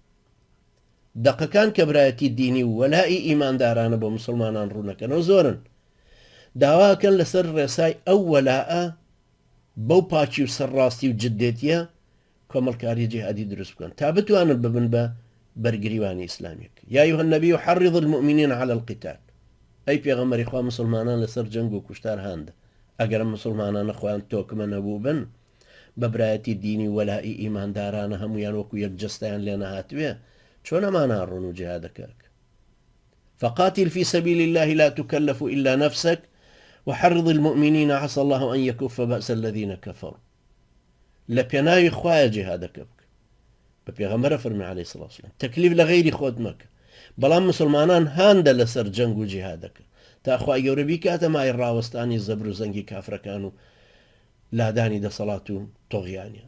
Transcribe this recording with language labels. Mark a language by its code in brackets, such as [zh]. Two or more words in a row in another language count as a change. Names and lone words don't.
[ckb] دەقەکان کە برایەتی دینی و وەلای ئیماندارانە بۆ مسلمانان ڕوونەکەنەوە زۆرن، داواکەن لەسەر ڕێسای ئەو وەلاە بەو پاچی و سەرڕاستی و جدێتیە کۆمەڵکاری جیهادی دروست بکەن تا بتوانن ببن بە بەرگریوانی ئیسلامیەک. [ar] یا أيها النبي حرض المؤمنين على القتال. [ckb] ئەی پێغەمبەری خوا مسلمانان لەسەر جەنگ و کوشتار هەندە. ئەگەر مسلمانانە خۆیان تۆکمە نەبوو بن بە برایەتی دینی وەلای ئیماندارانە هەمویان وەکو یەک جەستەیان لێ نەهاتوێ چۆن ئەمانە ڕۆن و جیهادەکەک. [ar] فقاتل في سبيل الله لا تكلف إلا نفسك وحرض المؤمنين عسى الله أن يكف بأس الذين كفروا. [ckb] لپێناوی خوایە جیهادەکە بکە. بە پێغەمبەرە فەرمی عەلەیهی سەڵات وسەلام تەکلیف لە غەیری خۆت مەکە، بەڵام مسلمانان هاندە لەسەر جەنگ و جیهادەکە تا خوای گەورە بیکاتە مای ڕاوەستانی زەبر و زەنگی کافرەکان و لادانی دەسەڵات و تۆغیانیان.